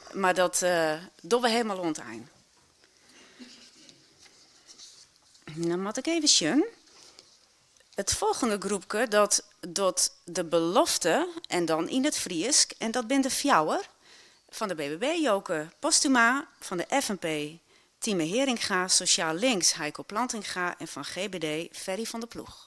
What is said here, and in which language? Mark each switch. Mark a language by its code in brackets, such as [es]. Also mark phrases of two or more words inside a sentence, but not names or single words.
[nl] Maar dat doen we helemaal rond eind. Dan moet ik even zien. Het volgende groepje dat doet de belofte en dan in het Friesk. En dat ben de fjouwer van de BBB, Joke Postuma, van de FNP, Tieme Heringa, Sociaal Links, Heiko Plantinga en van GBD, Ferry van der Ploeg.